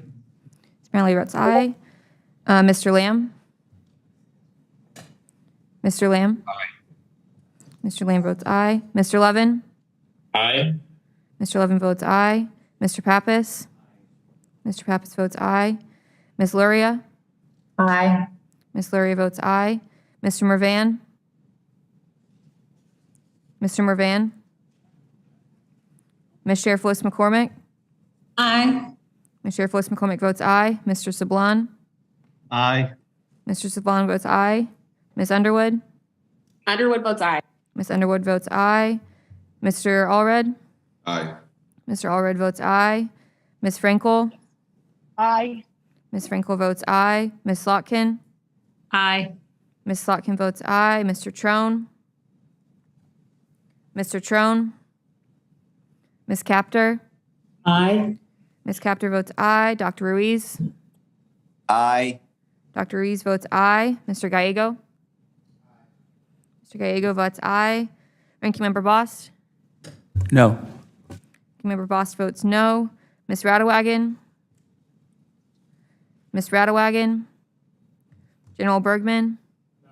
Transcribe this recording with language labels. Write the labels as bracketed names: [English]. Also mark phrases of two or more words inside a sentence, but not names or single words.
[English] Ms. Brownlee votes aye. Mr. Lamb? Mr. Lamb? Aye. Mr. Lamb votes aye. Mr. Levin? Aye. Mr. Levin votes aye. Mr. Pappas? Mr. Pappas votes aye. Ms. Luria? Aye. Ms. Luria votes aye. Mr. Mervan? Mr. Mervan? Ms. Sheriff Lewis McCormick? Aye. Ms. Sheriff Lewis McCormick votes aye. Mr. Sablon? Aye. Mr. Sablon votes aye. Ms. Underwood? Underwood votes aye. Ms. Underwood votes aye. Mr. Allred? Aye. Mr. Allred votes aye. Ms. Frankel? Aye. Ms. Frankel votes aye. Ms. Slotkin? Aye. Ms. Slotkin votes aye. Mr. Trone? Mr. Trone? Ms. Capter? Aye. Ms. Capter votes aye. Dr. Ruiz? Aye. Dr. Ruiz votes aye. Mr. Gallego? Mr. Gallego votes aye. Ranking Member Bost? No. Ranking Member Bost votes no. Ms. Radewagen? Ms. Radewagen? General Bergman? No.